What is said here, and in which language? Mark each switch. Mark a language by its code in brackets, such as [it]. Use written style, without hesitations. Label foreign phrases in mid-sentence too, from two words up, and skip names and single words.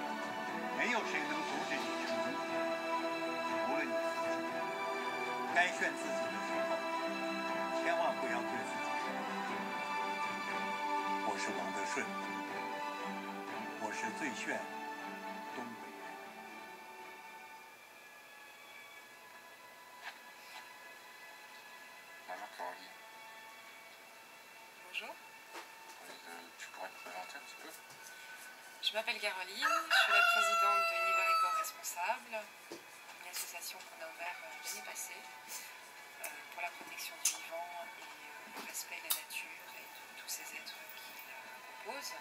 [zh] 没有谁能阻止你成功，除了你自己。该炫自己的时候，千万不要对自己说：“我是王德顺，我是最炫东北人。” [fr] Bonjour. Tu pourrais te présenter un petit peu? Je m'appelle Caroline, je suis la présidente de Univers et Corps Responsable, une association qu'on a ouverte l'année passée pour la protection du vivant et le respect de la nature et de tous ces êtres qui la composent.